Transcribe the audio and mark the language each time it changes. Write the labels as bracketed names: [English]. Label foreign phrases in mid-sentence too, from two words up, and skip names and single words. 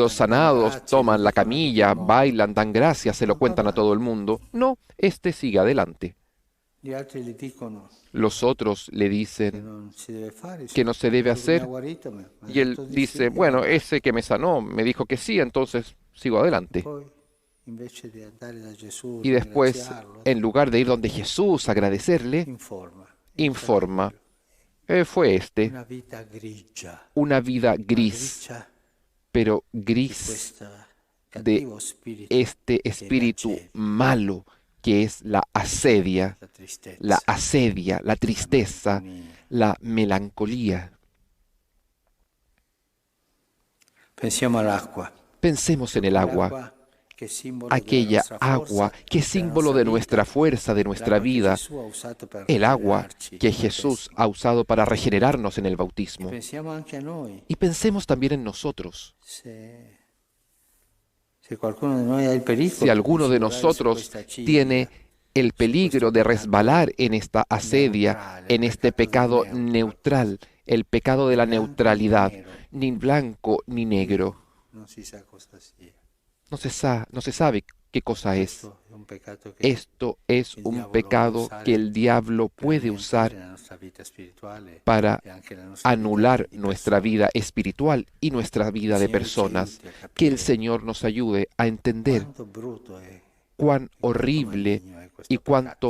[Italian] cantano, danno [Spanish] sanados, [Italian] grazie, lo [Spanish] toman la [Italian] dicono a tutto il [Spanish] camilla, [Italian] mondo. [Spanish] bailan, dan gracias, se lo No, cuentan a todo el mundo. No, este sigue adelante. [Italian] Gli altri gli dicono [Spanish] Los otros le [Italian] che [Spanish] dicen [Italian] non si deve fare, [Spanish] que no se deve [Italian] quello che mi ha [Spanish] hacer [Italian] guarito mi ha [Spanish] y él [Italian] detto di [Spanish] dice, [Italian] sì, [Spanish] bueno, [Italian] e [Spanish] ese que me sanó me dijo que sí, entonces sigo adelante. [Italian] poi invece di andare da Gesù, [Spanish] Y después, [Italian] ringraziarlo, [Spanish] en lugar de ir donde Jesús, agradecerle, informa. Fue este, [Italian] una vita grigia, [Spanish] una vida gris, [Italian] grigia [Spanish] pero [Italian] di [Spanish] gris [Italian] questo [Spanish] de [Italian] cattivo spirito, [Spanish] este [Italian] che è [Spanish] espíritu [Italian] l'accedia, [Spanish] malo que es la asedia, [Italian] la tristezza, [Spanish] la asedia, la tristeza, [Italian] malinconia. [Spanish] la melancolía. [Italian] Pensiamo all'acqua. [Spanish] Pensemos en el agua, [Italian] L'acqua che è simbolo [Spanish] aquella [Italian] della nostra [Spanish] agua [Italian] forza, [Spanish] que es [Italian] della [Spanish] símbolo [Italian] nostra [Spanish] de nuestra [Italian] vita, [Spanish] fuerza, de nuestra [Italian] l'acqua che [Spanish] vida, [Italian] Gesù ha usato per [Spanish] el agua [Italian] rigenerarci [Spanish] que [Italian] nel [Spanish] Jesús [Italian] battesimo. [Spanish] ha usado para regenerarnos en el bautismo. [Italian] Pensiamo anche a noi. [Spanish] Y pensemos también en nosotros. [Italian] Se qualcuno di noi ha il pericolo [Spanish] Si alguno de [Italian] scivolare su [Spanish] nosotros [Italian] questa accidia, [Spanish] tiene el peligro de pecado resbalar en esta asedia, neutral, en el este pecado pecado [Italian] neutro, [Spanish] neutral, el pecado de la blanco ni neutralidad, [Italian] nero, [Spanish] ni blanco ni negro, [Italian] non si sa cosa sia. [Spanish] no se sabe qué ¿Qué cosa es? [Italian] Questo è un peccato che [Spanish] Esto es [Italian] il [Spanish] un [Italian] diavolo può [Spanish] pecado [Italian] usare [Spanish] que el diablo [Italian] per [Spanish] puede [Italian] annientare [Spanish] usar [Italian] la nostra vita spirituale [Spanish] para [Italian] e anche la nostra vita [Spanish] anular [Italian] di [Spanish] nuestra [Italian] persona. [Spanish] vida espiritual y nuestra [Italian] Il [Spanish] vida de [Italian] Signore ci [Spanish] personas. [Italian] aiuti a [Spanish] Que el [Italian] capire [Spanish] Señor nos ayude a entender [Italian] quanto brutto è [Spanish] cuán [Italian] e quanto [Spanish] horrible [Italian] maligno è [Spanish] y [Italian] questo peccato.